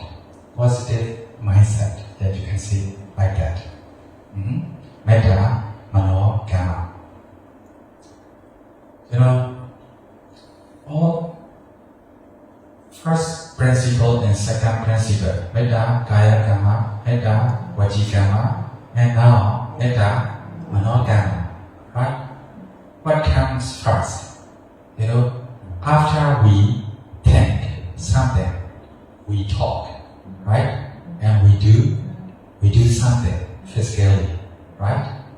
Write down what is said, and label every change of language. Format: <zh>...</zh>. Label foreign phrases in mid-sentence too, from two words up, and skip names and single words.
<en>Positive mindset. That you can see like that.</en> <pi>Metta manogama.</pi> <en>All first principle and second principle,</en> <pi>metta kaya kama, metta waci kama,</pi> <en>and now</en> <pi>metta manogama.</pi> <en>Right? What comes first? After we think something, we talk, right? And we do something physically, right?</en>